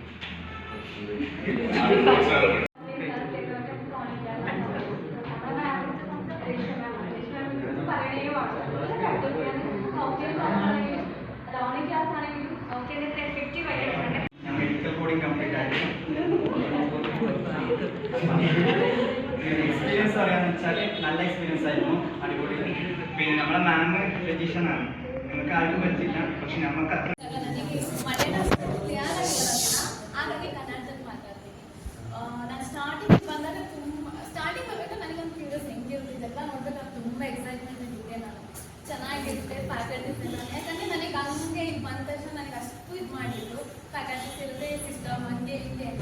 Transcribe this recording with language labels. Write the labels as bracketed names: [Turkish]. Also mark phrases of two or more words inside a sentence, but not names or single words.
[Malayalam] ഞാൻ [English] medical coding complete [Malayalam] ആയിരുന്നു. എക്സ്പീരിയൻസ് പറയാന്ന് വെച്ചാൽ നല്ല എക്സ്പീരിയൻസ് ആയിരുന്നു, അടിപൊളി. പിന്നെ നമ്മളെ മാം ഫിസിഷ്യനാണ്, നിങ്ങൾക്ക് ആരും പറ്റില്ല, പക്ഷെ നമുക്ക് അത്ര [Kannada] ಚೆನ್ನಾಗಿರುತ್ತೆ. ಫ್ಯಾಕಲ್ಟೀಸ್ ಎಲ್ಲ ಯಾಕಂದರೆ ನನಗೆ ಹಂಗೆ ಇಲ್ಲಿ ಬಂದ ತಕ್ಷಣ ನನಗೆ ಅಷ್ಟು ಇದು ಮಾಡಿದ್ರು, ಫ್ಯಾಕಲ್ಟೀಸ್ ಇರುತ್ತೆ, ಸಿಸ್ಟಮ್ ಹಂಗೆ ಹಿಂಗೆ ಅಂತ.